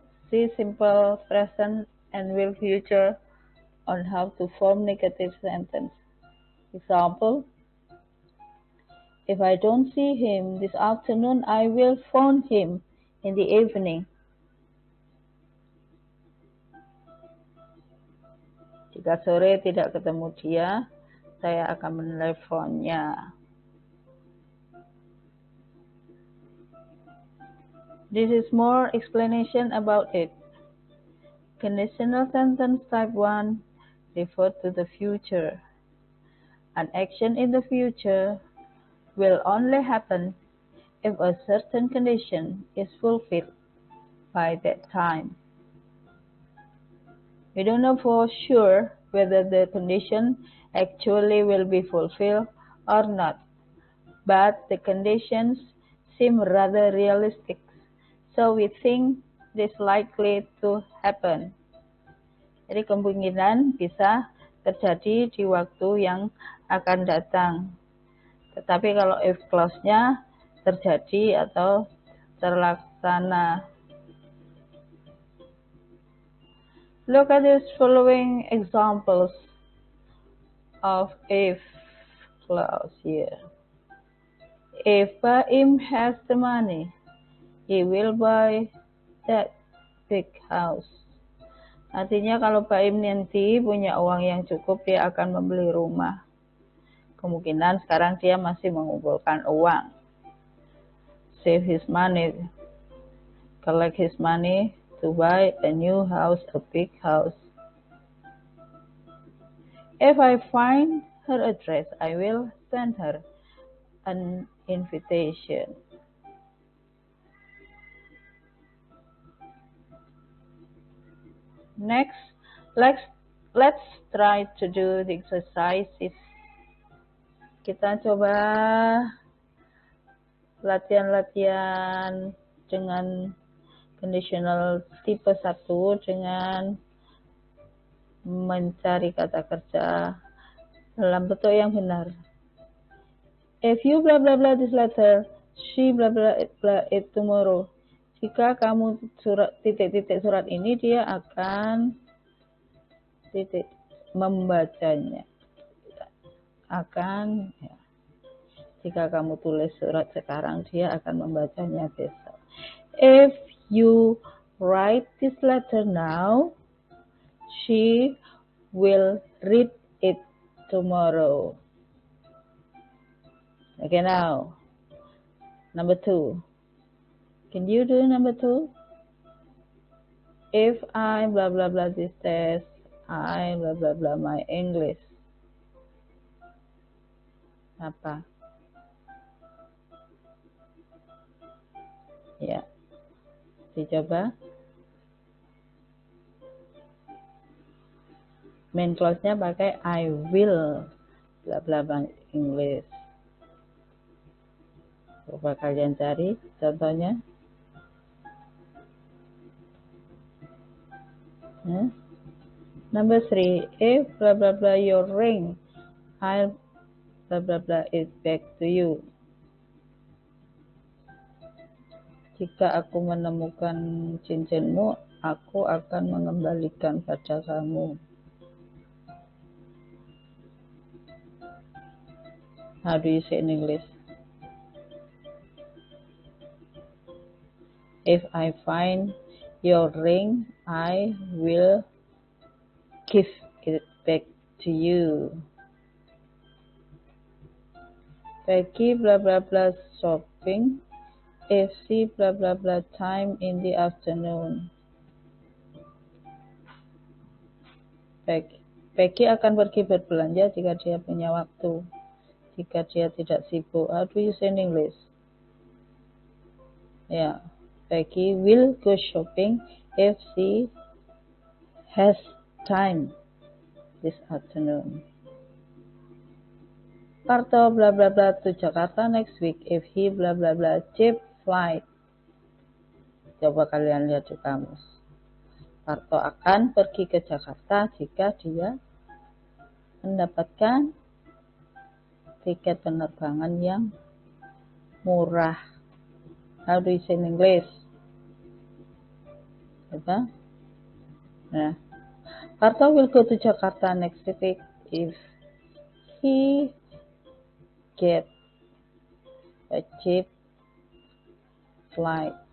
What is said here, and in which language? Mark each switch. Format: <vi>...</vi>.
<en>See simple present and will future on how to form negative sentence. Example, if I don't see him this afternoon, I will phone him in the evening.</en> <id>Jika sore tidak ketemu dia, saya akan menelponnya.</id> <en>This is more explanation about it. Conditional sentence type 1 refer to the future. An action in the future will only happen if a certain condition is fulfilled by that time. We don't know for sure whether the condition actually will be fulfilled or not, but the conditions seem rather realistic, so we think it is likely to happen.</en> <id>Jadi kemungkinan bisa terjadi di waktu yang akan datang. Tetapi kalau if clause-nya terjadi atau terlaksana.</id> <en>Look at these following examples of if clause here. If Baim has the money, he will buy that big house.</en> <id>Artinya kalau Baim nanti punya uang yang cukup, dia akan membeli rumah. Kemungkinan sekarang dia masih mengumpulkan uang.</id> <en>Save his money, collect his money to buy a new house, a big house. If I find her address, I will send her an invitation. Next, let's try to do the exercises.</en> <id>Kita coba latihan-latihan dengan conditional tipe 1 dengan mencari kata kerja dalam bentuk yang benar.</id> <en>If you blah blah blah this letter, she blah blah blah it tomorrow.</en> <id>Jika kamu titik-titik surat ini, dia akan membacanya. Akan, ya. Jika kamu tulis surat sekarang, dia akan membacanya besok.</id> <en>If you write this letter now, she will read it tomorrow. Okay, now, number 2. Can you do number 2? If I blah blah blah this test, I blah blah blah my English.</en> <id>Apa? Ya, dicoba.</id> <en>Main clause-nya pakai I will blah blah blah English.</en> <id>Coba kalian cari contohnya.</id> <en>Number 3, if blah blah blah your ring, I'll blah blah blah it back to you.</en> <id>Jika aku menemukan cincinmu, aku akan mengembalikan pada kamu.</id> <en>How do you say in English? If I find your ring, I will give it back to you. Peggy blah blah blah shopping if she blah blah blah time in the afternoon.</en> <id>Peggy akan pergi berbelanja jika dia punya waktu. Jika dia tidak sibuk.</id> <en>How do you say in English? Yeah, Peggy will go shopping if she has time this afternoon. Parto blah blah blah to Jakarta next week if he blah blah blah cheap flight.</en> <id>Coba kalian lihat di kamus. Parto akan pergi ke Jakarta jika dia mendapatkan tiket penerbangan yang murah.</id> <en>How do you say in English?</en> <id>Coba. Nah,</id> <en>Parto will go to Jakarta next week if he get a cheap flight.</en>